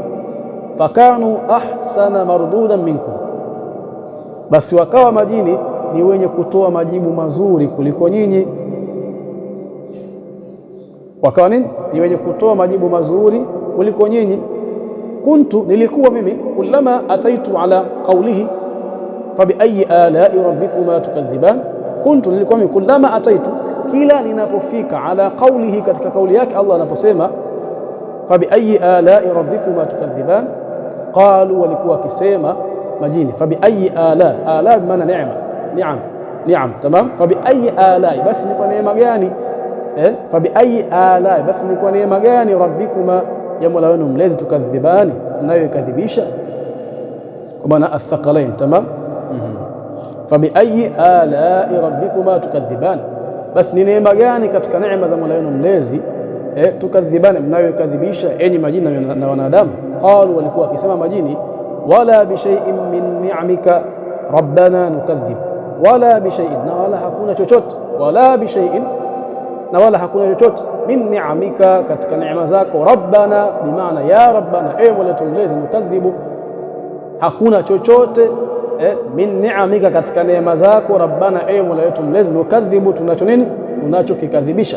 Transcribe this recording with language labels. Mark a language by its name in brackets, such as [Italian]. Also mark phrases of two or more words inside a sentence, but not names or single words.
[Arabic] فكانوا أحسن مردودا منكم, [Swahili] basi wakawa majini ni wenye kutoa majibu mazuri kuliko nyinyi. Wakawa nini? Ni wenye kutoa majibu mazuri kuliko nyinyi. Kuntu, nilikuwa mimi, [Arabic] كلما أتيت على قوله فبأي آلاء ربكما تكذبان كنت, [Swahili] nilikuwa mimi, [Arabic] كلما أتيت, [Swahili] kila ninapofika, [Arabic] على قوله, [Swahili] katika kauli yake Allah anaposema [Arabic] فبأي آلاء ربكما تكذبان قالوا, [Swahili] walikuwa wakisema majini [Arabic] فبأي آلاء [Swahili] maana ni'am. Tamam, [Arabic] فبأي آلاء, [Swahili] basi ni kwa neema gani, [Arabic] فبأي آلاء, [Swahili] basi ni kwa neema gani, rabbikuma, ya Mola wenu mlezi, tukadhibani, mnayoikadhibisha, kwa maana athqalain. Tamam, [Arabic] فبأي آلاء ربكما تكذبان, [Swahili] basi ni neema gani katika neema za Mola wenu mlezi, tukadhibani, mnayoikadhibisha, enyi majini na wanadamu. Qalu, walikuwa wakisema majini, [Arabic] ولا بشيء من نعمك ربنا نكذب ولا بشيء, [Swahili] na wala hakuna chochote, [Arabic] ولا بشيء, [Swahili] na wala hakuna chochote, [Arabic] من نعمك, [Swahili] katika neema zako, rabbana, bimaana ya rabbana, Mola wetu mlezi, nukadhibu, hakuna chochote, [Arabic] من نعمك, [Swahili] katika neema zako, rabbana, Mola wetu mlezi, nukadhibu, tunacho nini, tunachokikadhibisha.